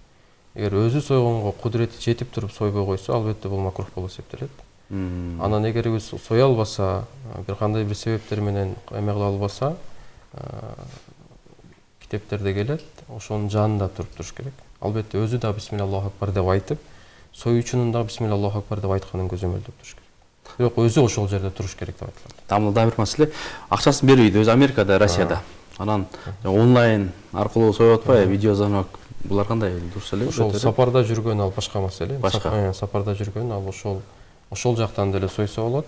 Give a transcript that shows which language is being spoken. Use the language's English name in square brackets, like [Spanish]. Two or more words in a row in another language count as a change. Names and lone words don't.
[Kyrgyz] Эгер өзү сойгонго кудурети жетип туруп сойбой койсо, албетте бул макрух болуп эсептелет. Анан эгер өз сое албаса, бир кандай бир себептер менен эме кыла албаса, китептерде келет, ошонун жанында туруш керек. Албетте өзү да [Arabic] بسم الله الله أكبر [Kyrgyz] деп айтып, союучунун да [Arabic] بسم الله الله أكبر [Kyrgyz] деп айтканын көзөмөлдөп туруш керек. Бирок өзү ошол жерде туруш керек деп айтылат. Тамда бир маселе, акчасын бербейт, өзү Америкада, Россияда. Анан онлайн аркылуу союп атпайбы, видеозвонок. Булар кандай дурус эле? Ошол сапарда жүргөн ал башка маселе. Сапарда жүргөн ал ошол жактан деле сойсо болот.